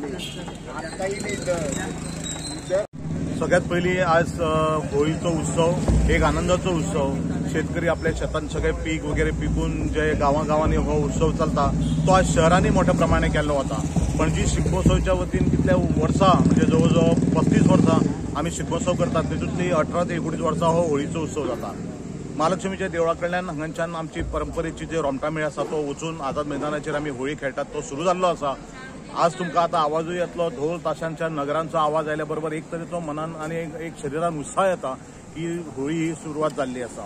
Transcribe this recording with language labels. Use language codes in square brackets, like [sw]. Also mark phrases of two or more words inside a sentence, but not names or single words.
[mr] सगळ्यात पहिली आज होळीचा उत्सव एक आनंदाचा उत्सव. शेतकरी आपल्या शेतात सगळे पीक वगैरे पिकून जे गावागावांनी हो उत्सव चालता तो आज शहरांनी मोठ्या प्रमाणे केला होता. [kok] पणजी शिगमोत्सवच्या वतीन कितल्या वर्सां म्हणजे जवळजवळ 35 वर्सां आम्ही शिगमोत्सव करतात. तेतूंतली 18 ते 19 वर्सां हो होळीचो उत्सव जाता. महालक्ष्मीच्या देवळा कडल्यान हांगाच्यान आमची परंपरेची जे रोमटामेळ आसा तो वचून आझाद मैदानाचेर आमी होळी खेळटात तो सुरू जाल्लो आसा. आज तुमकां आतां आवाजूय येतलो ढोल ताशांच्या नगरांचो आवाज आयल्या बरोबर एक तरेचो मनान आनी एक शरिरान उत्साह येता की होळी ही सुरवात जाल्ली आसा.